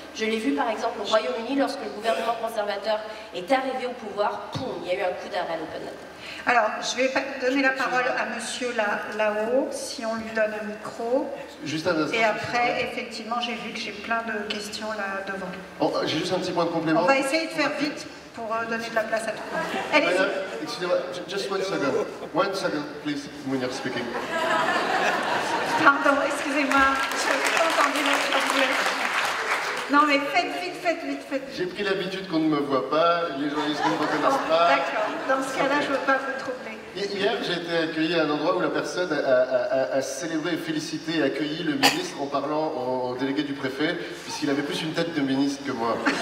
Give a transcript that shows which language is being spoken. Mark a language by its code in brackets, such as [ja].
[fr] Je l'ai vu par exemple au Royaume-Uni, lorsque le gouvernement conservateur est arrivé au pouvoir, poum, il y a eu un coup d'arrêt à l'open data. Alors, je vais donner la parole à monsieur là-haut, si on lui donne un micro. Juste un instant. Et après, effectivement, j'ai vu que j'ai plein de questions là devant. Bon, j'ai juste un petit point de complément. On va essayer de faire vite pour donner de la place à tout le monde. Allez-y. Excusez-moi, [en] just 1 second. 1 second, please, when you're speaking. [fr] Pardon, excusez-moi, je n'ai pas entendu la. Non, mais faites vite. J'ai pris l'habitude qu'on ne me voit pas, les journalistes ne me reconnaissent pas. D'accord, dans ce cas-là, je ne veux pas vous troubler. Hier, j'ai été accueilli à un endroit où la personne a célébré, félicité et accueilli le ministre en parlant au délégué du préfet, puisqu'il avait plus une tête de ministre que moi.